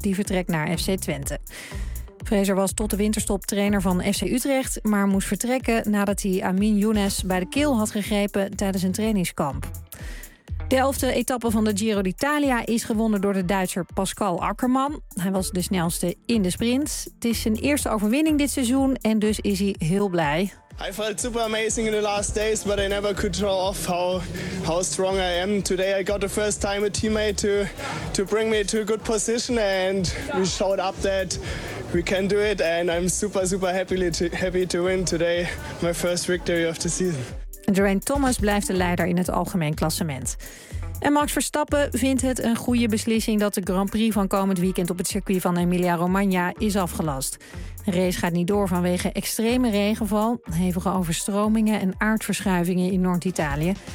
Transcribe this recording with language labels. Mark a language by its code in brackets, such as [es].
[nl] Die vertrekt naar FC Twente. Vrezer was tot de winterstop trainer van FC Utrecht, maar moest vertrekken nadat hij Amin Younes bij de keel had gegrepen tijdens een trainingskamp. De 11e etappe van de Giro d'Italia is gewonnen door de Duitser Pascal Ackermann. Hij was de snelste in de sprint. Het is zijn eerste overwinning dit seizoen en dus is hij heel blij. [en] I felt super amazing in the last days, but I never could draw off how strong I am. Today I got the first time a teammate to bring me to a good position and we showed up that we can do it and I'm super happy to win today my first victory of the season. [nl] Geraint Thomas blijft de leider in het algemeen klassement. En Max Verstappen vindt het een goede beslissing dat de Grand Prix van komend weekend op het circuit van Emilia-Romagna is afgelast. De race gaat niet door vanwege extreme regenval, hevige overstromingen en aardverschuivingen in Noord-Italië.